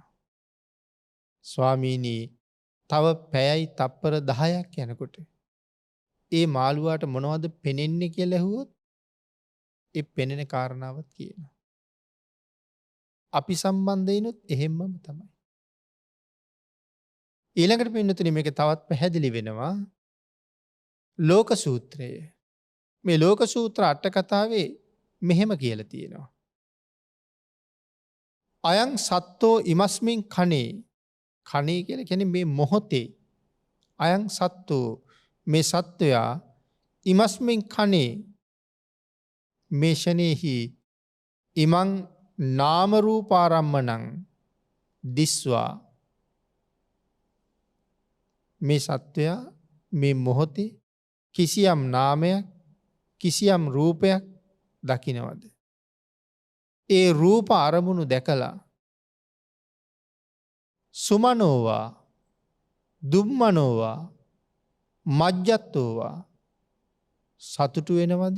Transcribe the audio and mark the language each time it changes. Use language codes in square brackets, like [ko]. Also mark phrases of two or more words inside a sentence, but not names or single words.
[si] ස්වාමීනි තව පැයයි තප්පර 10ක් යනකොට ඒ මාළුවාට මොනවද පෙනෙන්නේ කියලා ඇහුවොත් ඒ පෙනෙන කාරණාවත් කියනවා. අපි සම්බන්ධයිනුත් එහෙම්මම තමයි. ඊළඟට පින්නතුනි මේක තවත් පැහැදිලි වෙනවා ලෝක සූත්‍රය. මේ ලෝක සූත්‍ර අට කතාවේ මෙහෙම කියලා තියෙනවා. [pi] අයං සත්තෝ ඉමස්මින් කනේ [si] කියලා කියන්නේ මේ මොහොතේ [pi] අයං සත්තෝ [si] මේ සත්වයා [pi] ඉමස්මින් කනේ [si] මේ ෂණේහි [pi] ඉමං නාම රූපාරම්මණං දිස්වා [si] මේ සත්වයා මේ මොහොතේ කිසියම් නාමයක් කිසියම් රූපයක් දකින්නවද? ඒ රූප අරමුණු දැකලා [pi] සුමනෝවා දුම්මනෝවා මජ්ජත්තෝවා [si] සතුටු වෙනවද?